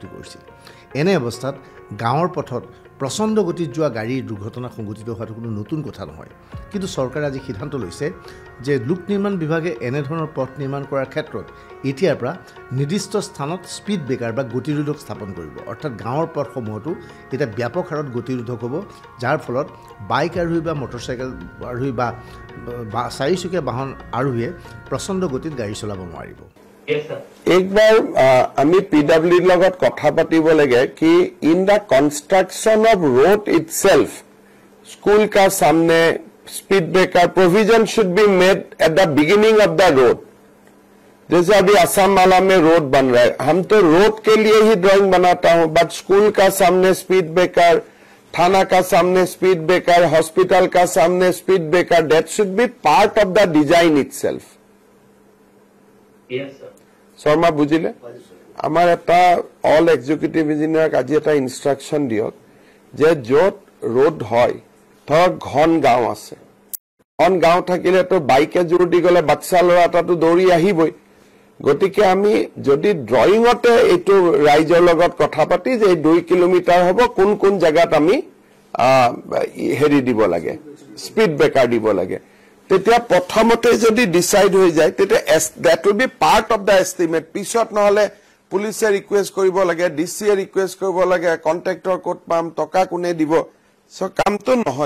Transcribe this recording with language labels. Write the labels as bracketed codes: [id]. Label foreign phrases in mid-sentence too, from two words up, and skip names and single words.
[as] কৰিছে এনে অৱস্থাত গাঁৱৰ পথত প্ৰচণ্ড গতিত যোৱা গাড়ীৰ দুৰ্ঘটনা সংঘটিত হোৱাটো কোনো নতুন কথা নহয় কিন্তু চৰকাৰে আজি সিদ্ধান্ত লৈছে যে লোক নিৰ্মাণ বিভাগে এনেধৰণৰ পথ নিৰ্মাণ কৰাৰ ক্ষেত্ৰত এতিয়াৰ পৰা নিৰ্দিষ্ট স্থানত [en] speed breaker [as] বা গতিৰোধক স্থাপন কৰিব অৰ্থাৎ গাঁৱৰ পথসমূহতো এতিয়া ব্যাপক হাৰত গতিৰোধক হ'ব যাৰ ফলত বাইক আৰোহী বা মটৰচাইকেল আৰোহী বা চাৰিচকীয়া বাহন আৰোহীয়ে প্ৰচণ্ড গতিত গাড়ী চলাব নোৱাৰিব একবাৰ আমি পিডব্লিউডিৰ লগত কথা পাতিব লাগে কি [en] in the construction of road itself [hi] स्कूल का सामने [en] speed breaker provision should be made at the beginning of the road [hi] जैसे अभी असम माला में रोड बन रहा है हम तो रोड के लिए ही ड्राइंग बनाता हूं बट स्कूल का सामने [en] speed breaker [hi] थाना का सामने [en] speed breaker hospital [hi] का सामने [en] speed breaker that should be part of the design itself yes sir [as] শৰ্মা বুজিলে আমাৰ এটা [en] all executive engineer [as] আজি এটা ইনষ্ট্ৰাকশন দিয়ক যে য'ত ৰোড হয় ধৰক ঘন গাঁও আছে ঘন গাঁও থাকিলে তো বাইকে জোৰ দি গ'লে বাচ্চা ল'ৰা এটাতো দৌৰি আহিবই গতিকে আমি যদি ড্ৰয়িঙতে এইটো ৰাইজৰ লগত কথা পাতি যে 2 কিলোমিটাৰ হ'ব কোন কোন জায়গাত আমি হেৰি দিব লাগে [en] speed breaker [as] দিব লাগে তেতিয়া প্ৰথমতে যদি ডিসাইড হৈ যায় তেতিয়া [en] that will be part of the estimate [as] পিছত নহলে পুলিচে ৰিকুৱেষ্ট কৰিব লাগে ডিসিয়ে ৰিকুৱেষ্ট কৰিব লাগে কন্ট্ৰাক্টৰ কোট পাম টকা কোনে দিব সো কামটো নহয়